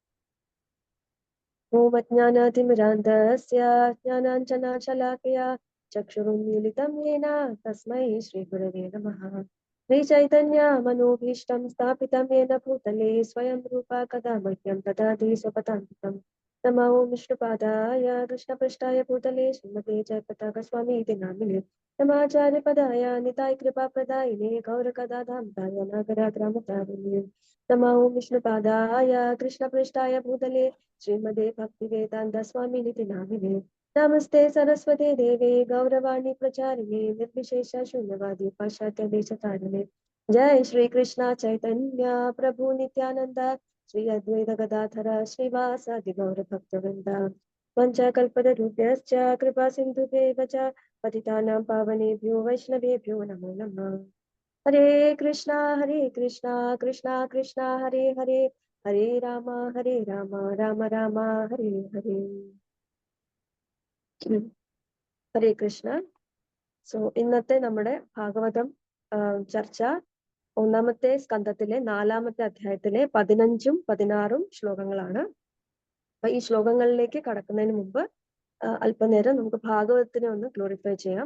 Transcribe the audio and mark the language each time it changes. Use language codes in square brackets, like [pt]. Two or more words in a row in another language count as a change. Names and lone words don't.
[sa] ओं अज्ञानातिमिरान्धस्य ज्ञानाञ्जनशलाकया चक्षुरुन्मीलितं येन तस्मै श्रीगुरवे नमः. श्रीचैतन्यमनोभीष्टं स्थापितं येन भूतले स्वयं रूप कथा मह्यं ददाति स्वपदान्तिकं. नमो विष्णुपादाय कृष्णपृष्ठाय भूतले श्रीमते जयपताकस्वामीति नामिने नमाचार्यपदाय निताय कृपाप्रदायिने गौरकदाधान्ताय नागराग्रामतारिणे नमो विष्णुपादाय कृष्णपृष्ठाय भूतले श्रीमते भक्तिवेदान्तस्वामिनिति नामिने नमस्ते सरस्वते देवे गौरवाणी प्रचारिणे निर्विशेष शून्यवादी पाश्चात्य देशतारिणे जय श्री कृष्ण चैतन्य प्रभु नित्यानंद श्री अद्वैत गदाधर श्रीवासादि गौरभक्तवृन्द वञ्चाकल्पतरुभ्यश्च कृपा सिन्धुभ्येव च पतितानां पावनेभ्यो वैष्णवेभ्यो नमो नमः। हरे कृष्णा कृष्णा कृष्णा हरे हरे हरे राम राम राम हरे हरे। ഹരേ കൃഷ്ണ. [ml] സോ ഇന്നത്തെ നമ്മുടെ ഭാഗവതം ചർച്ച ഒന്നാമത്തെ സ്കന്ധത്തിലെ 4-ാമത്തെ അധ്യായത്തിലെ 15ഉം 16ഉം ശ്ലോകങ്ങളാണ്. അപ്പൊ ഈ ശ്ലോകങ്ങളിലേക്ക് കടക്കുന്നതിന് മുമ്പ് അല്പനേരം നമുക്ക് ഭാഗവതത്തിനെ ഒന്ന് ഗ്ലോറിഫൈ ചെയ്യാം.